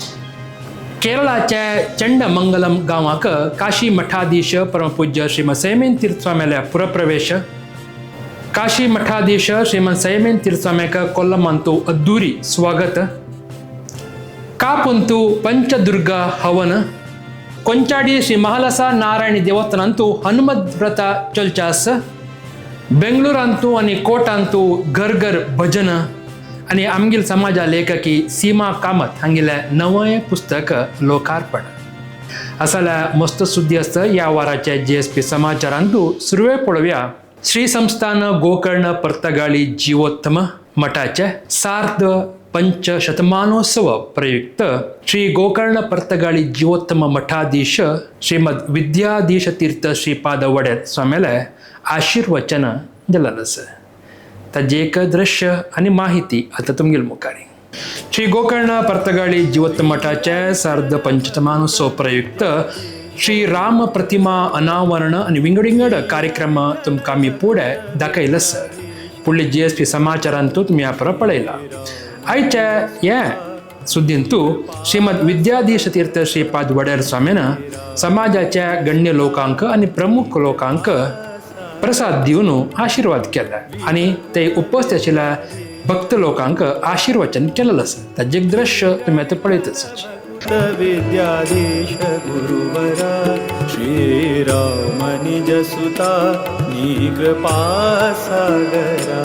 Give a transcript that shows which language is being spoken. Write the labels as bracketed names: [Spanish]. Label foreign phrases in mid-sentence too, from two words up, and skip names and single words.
[Konkani] केरळाच्या चंडमंगलम गावाक काशी मठाधीश परमपूज्य श्रीमद सैमेन तीर्थ स्वाम्याले पुरप्रवेश. काशी मठाधीश श्रीमंत सैमेन तीर्थस्वाम्याक कोल्लमंतू अद्धूरी स्वागत. कापुंतू पंचदुर्ग हवन. ಕೊಂಚಾಡಿ ಶ್ರೀ ಮಹಾಲಸ ನಾರಾಯಣಿ ದೇವಸ್ಥಾನಂತೂ ಹನುಮದ್ ವ್ರತ ಚಲ್ಚಾಸ್. ಬೆಂಗಳೂರಂತೂ आणि कोटांतू घर घर भजन आणि आमगील समाजा लेखकी सीमा कामत हांगेले नवे पुस्तक लोकार्पण. असल्या मस्त सुद्धी असतं या वाराच्या GSP समाचारांतू सुरवे पळोवया. श्री संस्थान गोकर्ण पर्तगाळी जीवोत्तम मठाचे सार्ध पंचशतमानोत्सव प्रयुक्त श्री गोकर्ण पर्तगाळी जीवोत्तम मठाधीश श्रीमद विद्याधीश तीर्थ श्रीपाद वडेर स्वाम्याले आशीर्वचन दिलास. ताजे एक दृश्य आणि माहिती आता तुमगेल मुखारी. श्री गोकर्ण पर्तगाळी जीवोत्तम मठाचे सार्ध पंचशतमानोत्सव प्रयुक्त श्री राम प्रतिमा अनावरण आणि विंगडिंगड कार्यक्रम तुमकां मी पुढे दाखयलस. पुढले GSP समाचारांतू तुम्ही आपण पळयला. आयच्या या सुद्दींतू श्रीमद विद्याधीश तीर्थ श्रीपाद वडेर स्वाम्यान समाजाच्या गण्य लोकांक आणि प्रमुख लोकांक प्रसाद दिवन आशीर्वाद केला आणि ते उपस्थित आशिल्ल्या भक्त लोकांक आशीर्वचन केलेलं असं. ताजे दृश्य तुम्ही आता पळयतच. [Sanskrit] विद्याधीश गुरुवरा श्रीराम निजसुता निकृपा सागरा.